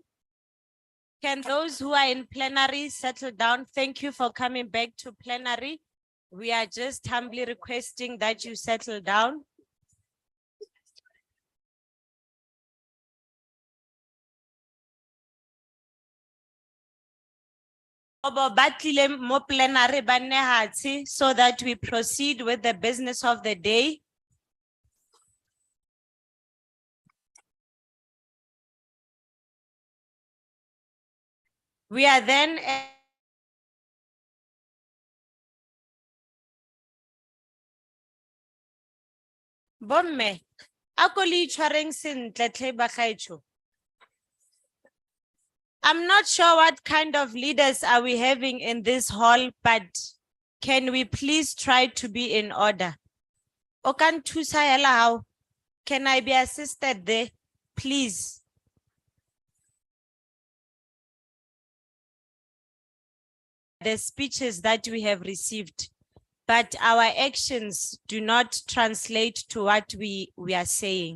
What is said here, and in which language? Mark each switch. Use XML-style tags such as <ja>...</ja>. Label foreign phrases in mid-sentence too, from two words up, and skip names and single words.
<en>Can those who are in plenary settle down? Thank you for coming back to plenary. We are just humbly requesting that you settle down.</en> <tn>Obo batlile mo plenary ba nne hatsi</tn> <en>so that we proceed with the business of the day. We are then</en> <tn>Bomme, ako le itshwareng sentle tle bagaetsho.</tn> <en>I'm not sure what kind of leaders are we having in this hall, but can we please try to be in order?</en> <tn>O ka nthusa hela hao?</tn> <en>Can I be assisted there, please? The speeches that we have received, but our actions do not translate to what we are saying.</en>